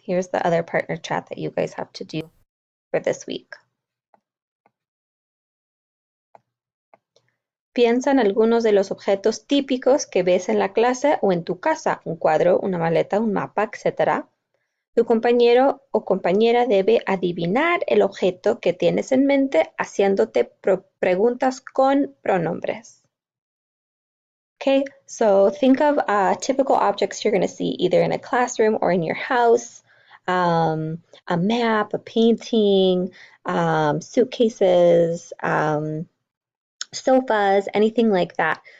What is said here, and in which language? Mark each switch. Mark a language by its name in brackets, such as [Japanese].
[English] Here's the other partner chat that you guys have to do for this week. [Spanish] Piensa en algunos de los objetos típicos que ves en la clase o en tu casa, un cuadro, una maleta, un mapa, etc. Tu compañero o compañera debe adivinar el objeto que tienes en mente haciéndote preguntas con pronombres. [English] Okay, so think of typical objects you're going to see either in a classroom or in your house, a map, a painting, suitcases, sofas, anything like that.